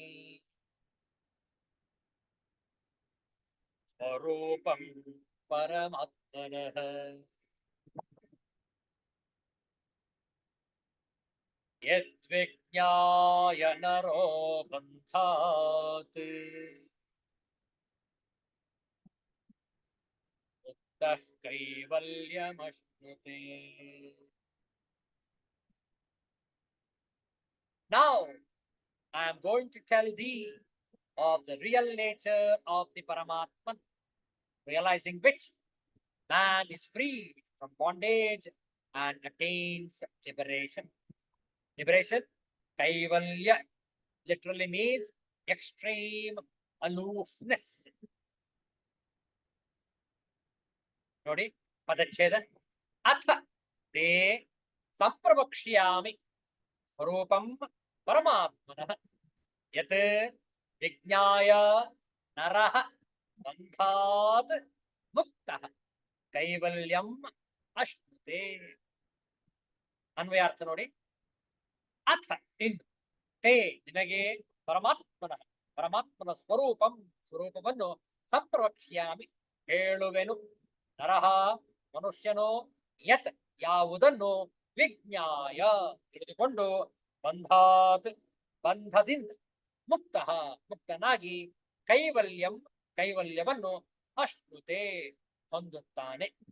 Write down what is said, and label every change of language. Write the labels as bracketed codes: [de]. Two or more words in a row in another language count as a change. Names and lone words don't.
[sa] ಸ್ವರೂಪಂ ಪರಮಾತ್ಮನಃ ಯದ್ವಿಜ್ಞಾಯ ನರೋ ಬಂಧಾತ್ ಮುಕ್ತಃ ಕೈವಲ್ಯಮಶ್ನುತೆ. [en] Now I am going to tell thee of the real nature of the Paramatman, realizing which man is freed from bondage and attains liberation. Liberation, Kaivalya, literally means extreme aloofness. [kn] ನೋಡಿ ಪದಚ್ಛೇದ. [sa] ಅಥ ತೇ ಸಂಪ್ರವಕ್ಷ್ಯಾಮಿ ಸ್ವರೂಪಂ ಪರಮಾತ್ಮನಃ ಯತ್ ವಿಜ್ಞಾಯ ನರಃ ಬಂಧಾತ್ ಮುಕ್ತಃ ಕೈವಲ್ಯಂ ಅಶ್ನುತೆ. [kn] ಅನ್ವಯಾರ್ಥ ನೋಡಿ. ಅಥ ಇನ್ನು, ತೇ ನಿನಗೆ, ಪರಮಾತ್ಮನ ಸ್ವರೂಪವನ್ನು ಸಂಪ್ರವಕ್ಷ್ಯಾಮಿ ಹೇಳುವೆನು. ನರಃ ಮನುಷ್ಯನು, ಯತ್ ಯಾವುದನ್ನು, ವಿಜ್ಞಾಯ ತಿಳಿದುಕೊಂಡು, ಬಂಧಾತ್ ಬಂಧದಿಂದ, ಮುಕ್ತನಾಗಿ, ಕೈವಲ್ಯವನ್ನು ಅಶ್ನುತೆ ಹೊಂದುತ್ತಾನೆ.